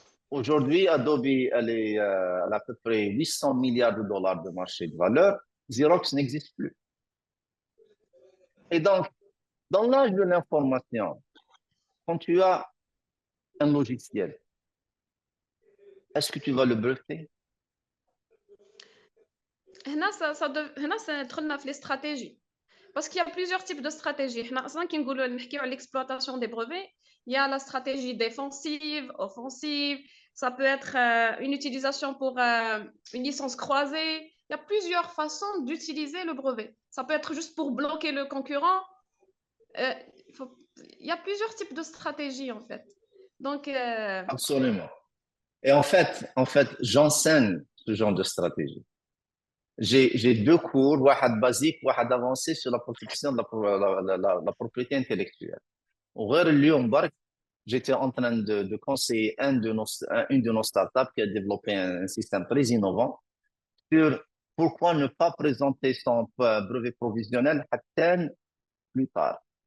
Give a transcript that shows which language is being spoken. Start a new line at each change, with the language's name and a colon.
French: Aujourd'hui, Adobe, elle a à peu près 800 milliards de dollars de marché de valeur. Xerox n'existe plus. Et donc, dans l'âge de l'information, quand tu as un logiciel, est-ce que tu vas le breveter?
Arabic: هنا دخلنا في
French: les stratégies. Parce qu'il y a plusieurs types de stratégies.
Arabic: حنا اصلا كي نقولوا نحكيو على
French: l'exploitation des brevets, il y a la stratégie défensive, offensive, ça peut être une utilisation pour une licence croisée. Il y a plusieurs façons d'utiliser le brevet. Ça peut être juste pour bloquer le concurrent. Il y a plusieurs types de stratégies en fait. Donc Absolument. Et en fait, j'enseigne ce genre de stratégie. J'ai deux cours, un basique, un avancé sur la protection de la propriété intellectuelle.
Arabic: وغير اليوم برك
French: j'étais en train de conseiller une de nos startups qui a développé un système très innovant sur pourquoi ne pas présenter son brevet provisionnel
Arabic: حتى
French: plus tard.